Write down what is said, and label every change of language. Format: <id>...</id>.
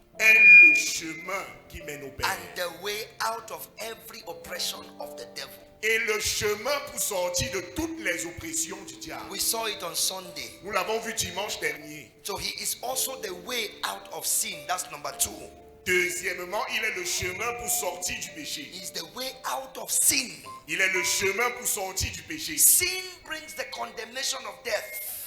<fr>est le chemin qui mène au Père.</fr> <en>and the way out of every oppression of the devil.</en> <fr>Et le chemin pour sortir de toutes les oppressions du diable.</fr> <en>We saw it on Sunday.</en> <fr>Nous l'avons vu dimanche dernier.</fr> <en>So he is also the way out of sin. That's number 2.</en> <fr>Deuxièmement, il est le chemin pour sortir du péché.</fr> <en>He's the way out of sin.</en> <fr>Il est le chemin pour sortir du péché.</fr> <en>Sin brings the condemnation of death.</en>